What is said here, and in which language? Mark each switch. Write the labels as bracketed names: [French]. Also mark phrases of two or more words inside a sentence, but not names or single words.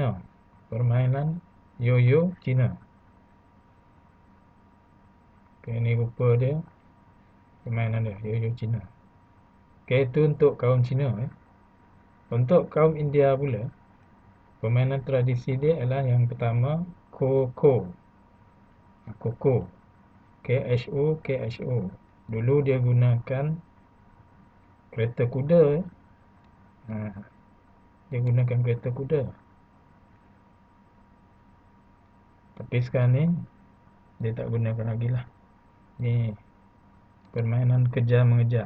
[Malay] Permainan Yo-Yo Cina. Okay, ini rupa dia. Permainan dia Yo-Yo Cina. Okay, itu untuk kaum Cina. Untuk kaum India pula, permainan tradisi dia adalah yang pertama Kho-Kho. Kho-Kho. K-H-O, K-H-O. Dulu dia gunakan kereta kuda. Dia gunakan kereta kuda. Tapi sekarang ni dia tak gunakan lagi lah. Ni permainan kejar mengejar.